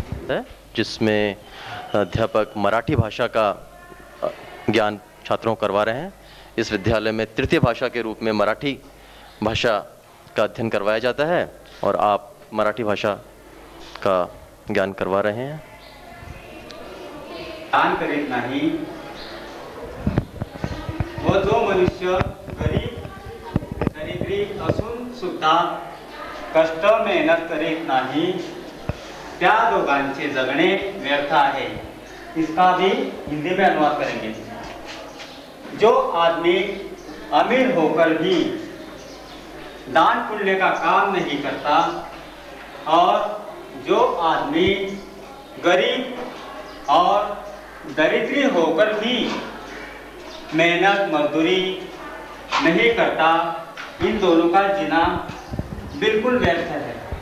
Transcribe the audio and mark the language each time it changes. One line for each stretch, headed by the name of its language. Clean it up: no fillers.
Hindi: है जिसमें अध्यापक मराठी भाषा का ज्ञान छात्रों को करवा रहे हैं। इस विद्यालय में तृतीय भाषा के रूप में मराठी भाषा का अध्ययन करवाया जाता है और आप मराठी भाषा का ज्ञान करवा रहे हैं।
Marathi: दान करीत नाही व जो मनुष्य गरीब दरिद्री असून सुद्धा कष्ट मेहनत करीत नाही, त्या दोघांचे जगणे व्यर्थ है।
Hindi: इसका भी हिंदी में अनुवाद करेंगे। जो आदमी अमीर होकर भी दान पुण्य का काम नहीं करता और जो आदमी गरीब और दरिद्री होकर भी मेहनत मजदूरी नहीं करता, इन दोनों का जीना बिल्कुल व्यर्थ है।